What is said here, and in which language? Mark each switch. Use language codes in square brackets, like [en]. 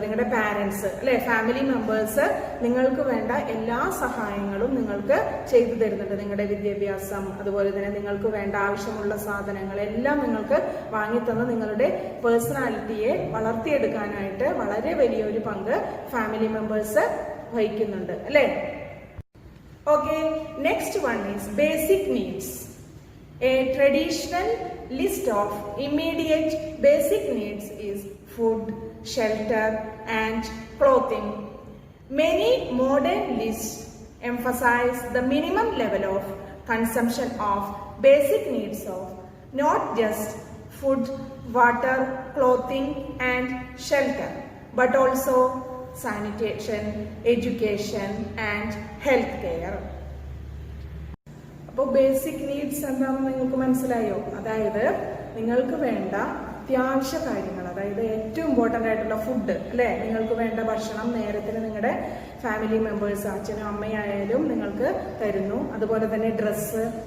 [ml] നിങ്ങളുടെ പാരൻസ് അല്ലെ, family members നിങ്ങൾക്ക് വേണ്ട എല്ലാ സഹായങ്ങളും നിങ്ങൾക്ക് ചെയ്തു തരുന്നുണ്ട്. നിങ്ങളുടെ വിദ്യാഭ്യാസം, അതുപോലെ തന്നെ നിങ്ങൾക്ക് വേണ്ട ആവശ്യമുള്ള സാധനങ്ങൾ എല്ലാം നിങ്ങൾക്ക് വാങ്ങിത്തന്ന് നിങ്ങളുടെ പേഴ്സണാലിറ്റിയെ വളർത്തിയെടുക്കാനായിട്ട് വളരെ വലിയൊരു പങ്ക് ഫാമിലി മെമ്പേഴ്സ് വഹിക്കുന്നുണ്ട് അല്ലേ. [en] Okay, next one is basic needs. A traditional list of immediate basic needs is food, shelter, and clothing. Many modern lists emphasize the minimum level of consumption of basic needs of not just food, water, clothing, and shelter, but also sanitation, education, and health care. [ml] അപ്പോൾ basic needs എന്താണെന്ന് നിങ്ങൾക്ക് മനസ്സിലായോ? അതായത് നിങ്ങൾക്ക് വേണ്ട അത്യാവശ്യ കാര്യങ്ങൾ, അതായത് ഏറ്റവും ഇമ്പോർട്ടൻ്റ് ആയിട്ടുള്ള ഫുഡ് അല്ലേ, നിങ്ങൾക്ക് വേണ്ട ഭക്ഷണം നേരത്തിന് നിങ്ങളുടെ ഫാമിലി മെമ്പേഴ്സ് അച്ഛനും അമ്മയായാലും നിങ്ങൾക്ക് തരുന്നു. അതുപോലെ തന്നെ ഡ്രസ്സ്,